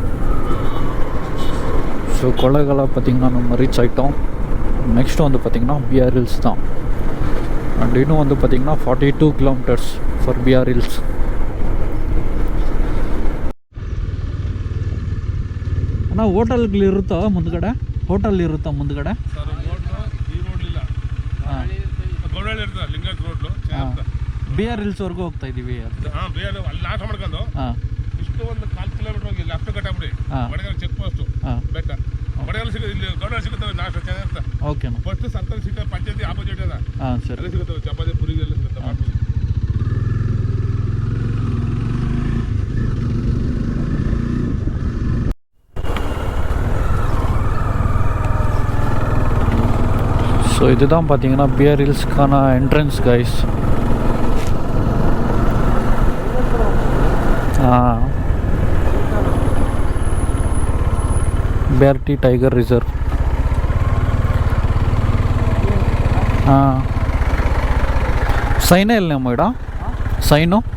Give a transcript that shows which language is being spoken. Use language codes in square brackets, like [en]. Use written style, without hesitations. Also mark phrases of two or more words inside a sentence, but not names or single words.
[ta] ஸோ kollagela பார்த்திங்கன்னா நம்ம ரீச் ஆகிட்டோம். நெக்ஸ்ட்டு வந்து பார்த்திங்கன்னா பிஆர் ஹில்ஸ் தான். அண்ட் இன்னும் வந்து பார்த்திங்கன்னா 42 [en] kilometers for [ta] பிஆர் ஹில்ஸ். [kn] ಅಣ್ಣ ಹೋಟೆಲ್ಗಳು ಇರುತ್ತಾ ಮುಂದ್ಗಡೆ? ಹೋಟೆಲ್ ಇರುತ್ತಾ ಮುಂದ್ಗಡೆ? ಬಿಆರ್ ಹಿಲ್ಸ್ವರೆಗೂ ಹೋಗ್ತಾ ಇದ್ದೀವಿ. ಇಷ್ಟು ಒಂದು 4 ಕಿಲೋಮೀಟರ್ ಹೋಗಿ ಲೆಫ್ಟ್ ಕಟ್ಟಾಬಿಡಿ. ಬಡಗಲ್ [en] check post [kn] ಬೆಟ್ಟ ಬಡಗಲ್ ಸಿಗುತ್ತೆ. ಇಲ್ಲಿ ಗೌಡ ಸಿಗುತ್ತವೆ. ನಾಷ್ಟ ಚೆನ್ನಾಗಿರುತ್ತೆ. ಓಕೆ. ಫಸ್ಟ್ ಸರ್ಕಾರ ಸಿಗುತ್ತೆ. ಪಂಚಾಯತಿ ಆಪೋಸಿಟ್ ಅದ. ಸರಿ ಸಿಗುತ್ತವೆ. ಚಪಾತಿ ಪುರಿ ಎಲ್ಲ ಸಿಗುತ್ತೆ. [ta] ஸோ இதுதான் பார்த்தீங்கன்னா பிஆர் ஹில்ஸ்க்கான [en] entrance guys. [kn] BRT ಟೈಗರ್ ರಿಸರ್ವ್. ಸೈನೇ ಇಲ್ಲ ನಮ್ಮ ಇಡ ಸೈನು.